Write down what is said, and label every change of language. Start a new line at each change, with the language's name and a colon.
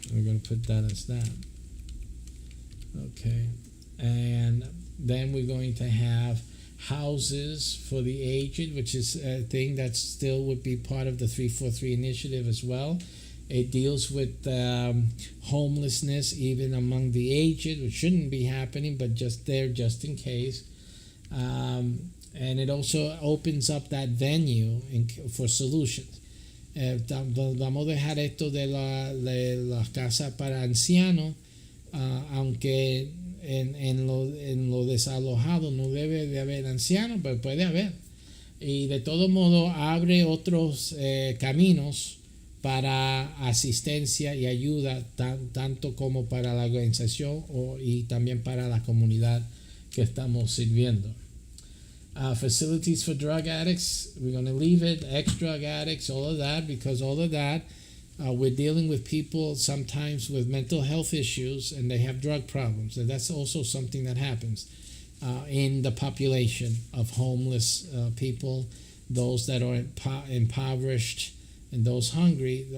English: We're going to put that as that. Okay, and then we're going to have houses for the aged, which is a thing that still would be part of the 343 initiative as well. It deals with homelessness even among the aged, which shouldn't be happening, but just in case. And it also opens up that venue for solutions.
Spanish: Vamos a dejar esto de las casas para ancianos, aunque en lo desalojado no debe de haber ancianos, pero puede haber. Y de todo modo abre otros caminos para asistencia y ayuda, tanto como para la organización y también para la comunidad que estamos sirviendo.
English: Facilities for drug addicts, we're going to leave it, ex-drug addicts, all of that, because all of that, we're dealing with people sometimes with mental health issues and they have drug problems. And that's also something that happens in the population of homeless people, those that are impoverished and those hungry.